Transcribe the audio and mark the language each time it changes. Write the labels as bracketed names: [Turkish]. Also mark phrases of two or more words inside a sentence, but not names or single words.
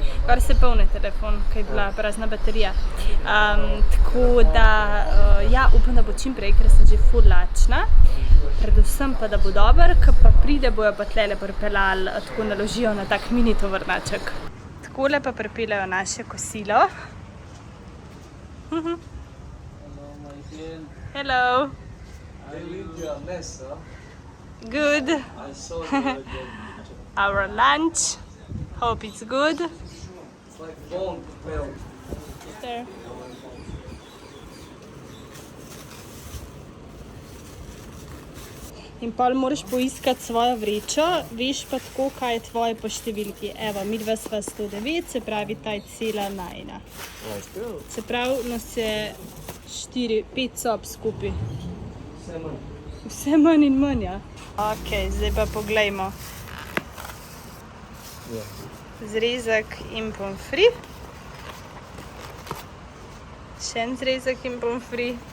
[Slovenian] Gor se polni telefon, ker je bila prazna baterija. Tako da, ja, upam, da bo čim prej, ker sem že ful lačna. Predvsem pa, da bo dober, ko pa pride, bojo pa tlele pripeljali, tako naložijo na tak mini tovornaček. Takole pa pripeljajo naše kosilo. [English] Hello. I leave you a mess, huh? Good. I saw the Our lunch. Hope it's good. It's like phone propelled. There. [Slovenian] In pol moraš poiskati svojo vrečo, veš pa tako, kaj je tvoje po številki. Evo, midva sva 109, se pravi, ta je cela najina. [English] Let's go. [Slovenian] Se pravi, nas je 4-5 sob skupaj. Vse manj in manj, ja. Ok, zdaj pa poglejmo. Zrezek in pomfri. Še en zrezek in pomfri.